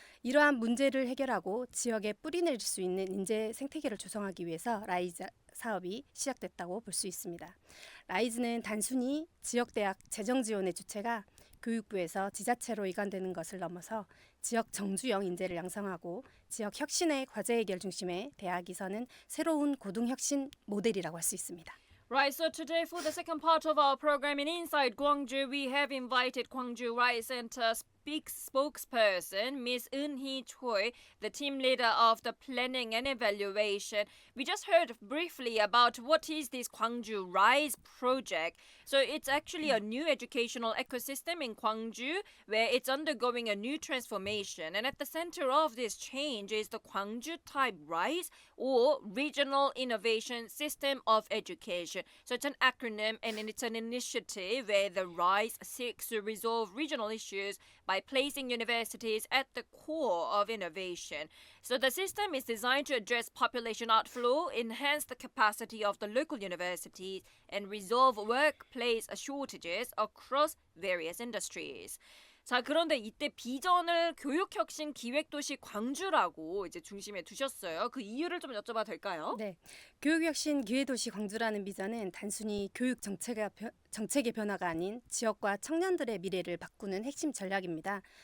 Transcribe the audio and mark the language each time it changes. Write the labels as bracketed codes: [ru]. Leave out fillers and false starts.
[ko] 이러한 문제를 해결하고 지역에 뿌리내릴 수 있는 인재 생태계를 조성하기 위해서 라이즈 사업이 시작됐다고 볼 수 있습니다. 라이즈는 단순히 지역대학 재정 지원의 주체가 교육부에서 지자체로 이관되는 것을 넘어서 지역 정주형 인재를 양성하고 지역 혁신의 과제 해결 중심의 대학이 서는 새로운 고등혁신 모델이라고 할 수 있습니다. [en] Right, so today for the second part of our program in Inside Gwangju, we have invited Gwangju Rice Center spokesperson, Ms. Eun-hee Choi, the team leader of the planning and evaluation. We just heard briefly about what is this Gwangju Rise project. So it's actually a new educational ecosystem in Gwangju where it's undergoing a new transformation. And at the center of this change is the Gwangju Type Rise or Regional Innovation System of Education. So it's an acronym and it's an initiative where the RISE seeks to resolve regional issues by placing universities at the core of innovation. So the system is designed to address population outflow, enhance the capacity of the local universities, and resolve workplace shortages across various industries. [ko] 자, 그런데 이때 비전을 교육혁신 기획도시 광주라고 이제 중심에 두셨어요. 그 이유를 좀 여쭤봐도 될까요? 네, 교육혁신 기회도시 광주라는 비전은 단순히 교육 정책의 변화가 아닌 지역과 청년들의 미래를 바꾸는 핵심 전략입니다.